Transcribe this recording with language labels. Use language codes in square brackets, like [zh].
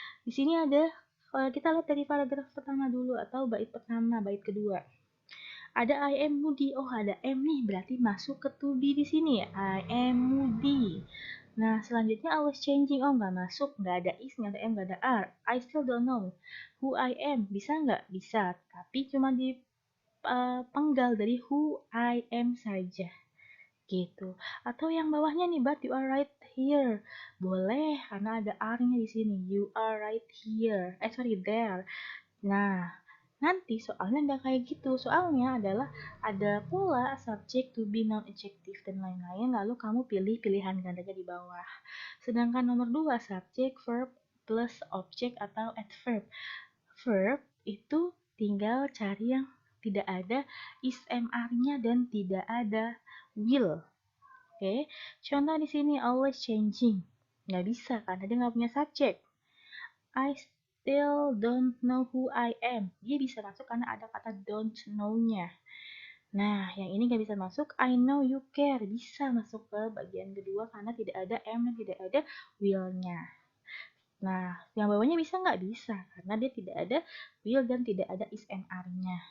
[id] Di sini ada, kalau kita lihat dari paragraf pertama dulu atau bait pertama, bait kedua. Ada [en] I am moody. [id] Oh, ada am nih, berarti masuk ke to be di sini ya. I am moody. Nah, selanjutnya [en] always changing. [id] Oh, nggak masuk, nggak ada is, nggak ada m, nggak ada r. [en] I still don't know who I am. [id] Bisa nggak? Bisa, tapi cuma dipenggal dari [en] who I am [id] saja. Gitu. Atau yang bawahnya nih, [en] but you are right here. [id] Boleh, karena ada r-nya di sini. [en] You are right here. Sorry, there. [id] Nah, nanti soalnya nggak kayak gitu. Soalnya adalah ada pola subject, to be, noun, adjective, dan lain-lain. Lalu kamu pilih pilihan gandanya di bawah. Sedangkan nomor 2, subject, verb, plus object atau adverb. Verb itu tinggal cari yang tidak ada is, mr-nya dan tidak ada will. Oke, contoh di sini [en] always changing. [id] Nggak bisa karena dia nggak punya subject. [en] I still don't know who I am. [id] Dia bisa masuk karena ada kata don't know-nya. Nah, yang ini nggak bisa masuk. [en] I know you care. [id] Bisa masuk ke bagian kedua karena tidak ada am dan tidak ada will-nya. Nah, yang bawahnya bisa nggak? Bisa, karena dia tidak ada will dan tidak ada is and are-nya.